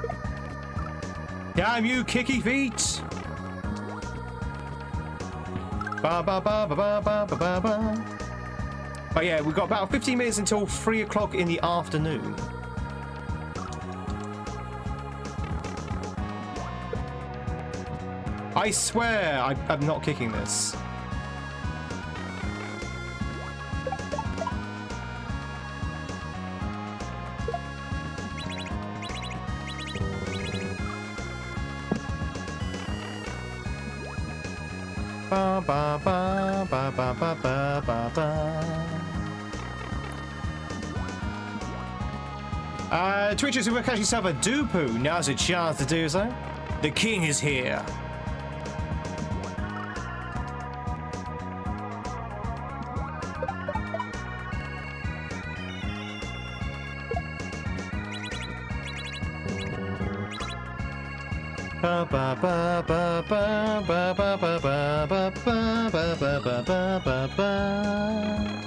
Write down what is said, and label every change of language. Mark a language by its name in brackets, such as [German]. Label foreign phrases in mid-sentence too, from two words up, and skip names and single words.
[English] Damn you, kicky feet! Ba ba ba ba ba ba ba ba ba. But yeah, we've got about 15 minutes until 3 o'clock in the afternoon. I swear I'm not kicking this. Ba ba ba ba ba ba ba ba ba. Twitchers who catch yourself a doo-poo, now's a chance to do so. The king is here. Ba ba ba ba ba ba ba ba ba ba ba ba ba ba ba.